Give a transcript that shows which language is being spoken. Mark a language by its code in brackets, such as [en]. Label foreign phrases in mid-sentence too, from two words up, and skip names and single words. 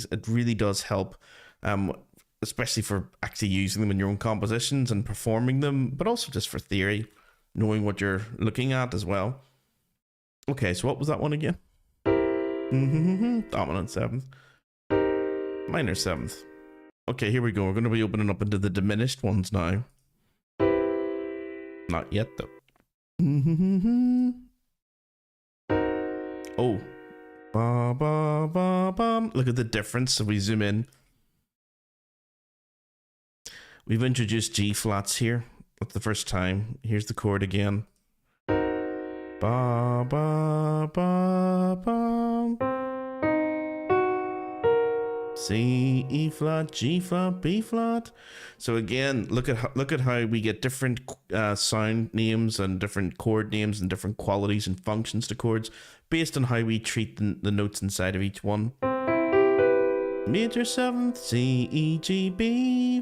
[en] It really does help, especially for actually using them in your own compositions and performing them, but also just for theory, knowing what you're looking at as well. Okay, so what was that one again? Dominant 7th. Minor 7th. Okay, here we go. We're going to be opening up into the diminished ones now. Not yet, though. Oh. Ba, ba, ba, ba. Look at the difference. So we zoom in. We've introduced G flats here. That's the first time. Here's the chord again. Ba, ba, ba, ba. C, E flat, G flat, B flat. So again, look at how we get different sound names and different chord names and different qualities and functions to chords based on how we treat the notes inside of each one. Major 7th, C, E, G, B.